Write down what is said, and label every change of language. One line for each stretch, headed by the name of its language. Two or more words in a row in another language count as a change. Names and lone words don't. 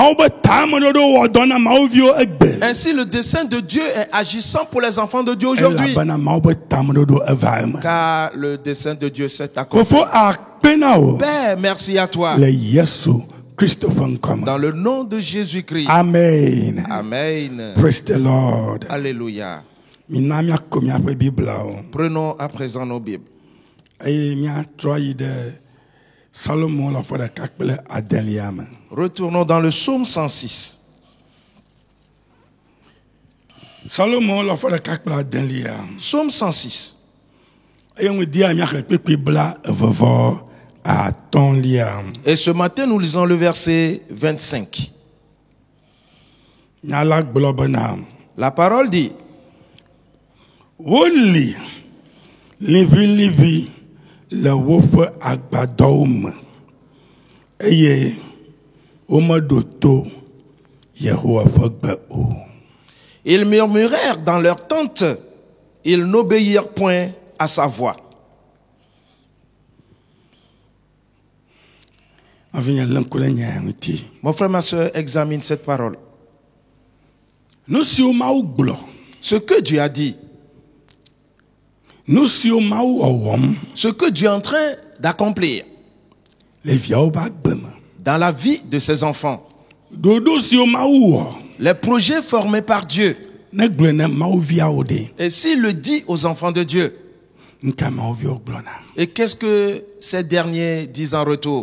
French: Ainsi le dessein de Dieu est agissant pour les enfants de Dieu aujourd'hui, car le dessein de Dieu s'est accompli. Père, merci à toi. Dans le nom de Jésus-Christ. Amen. Amen.
English: Praise the Lord.
French: Alléluia. Prenons à présent nos Bibles. Retournons dans le psaume 106. Psaume 106. Et ce matin, nous lisons le verset 25. La parole dit:
Ewe: Woli livi le wofe agbadom eye omodoto Yehowa fagbe o.
French: Ils murmurèrent dans leur tente, ils n'obéirent point à sa voix. Mon frère, ma soeur, examine cette parole. Ce que Dieu a dit, ce que Dieu est en train d'accomplir dans la vie de ses enfants, les projets formés par Dieu, et s'il le dit aux enfants de Dieu, et qu'est-ce que ces derniers disent en retour?